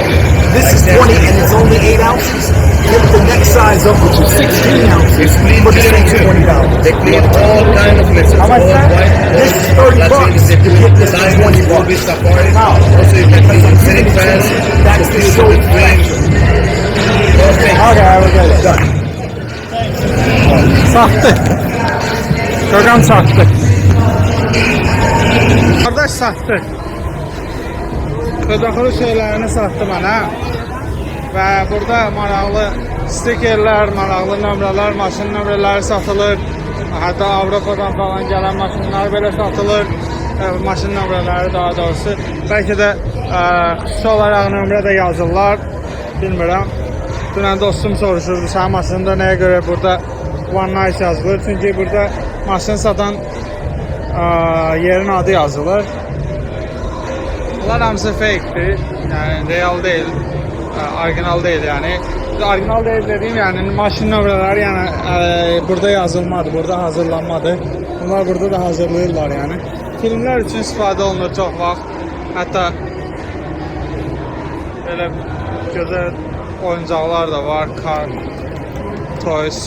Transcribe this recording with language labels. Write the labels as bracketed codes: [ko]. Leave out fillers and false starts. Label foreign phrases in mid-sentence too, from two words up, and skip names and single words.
[en] This is 20 and it's only 8 ounces. Get the next size up, which is 16 ounces, for the same $20. They clean all kind of places. How much all that? white. This is $30 to get this for $20. Safari. Also, you can clean some ceiling fans. That's the show special. Okay. Okay, I will get it. Done. [tr] Sattı. Gökhan sattı. Kardeş sattı. [az] Xırdaxırı şeylərini sattı mənə. Və burada maraqlı stikerlər, maraqlı nömrələr, maşın nömrələri satılır. Hətta Avropadan falan gələn maşınlar belə satılır. Maşın nömrələri daha doğrusu. Bəlkə də xüsusi olaraq nömrə də yazırlar. Bilmirəm. Dünən dostum soruşurdu, sənin maşında nəyə görə burada One Nice yazılır. Çünki burada maşın satan yerin adı yazılır. Bunlar hamısı fake'dir. [tr] Yani real değil. Orijinal değil yani. Orijinal değil dediğim yani [az] maşın nömrələri yəni burada yazılmadı, burada hazırlanmadı. Bunlar burada da hazırlayırlar yani. Filmlər üçün istifadə olunur çox vaxt. Hətta belə gözəl oyuncaqlar da var. [en] Car, toys.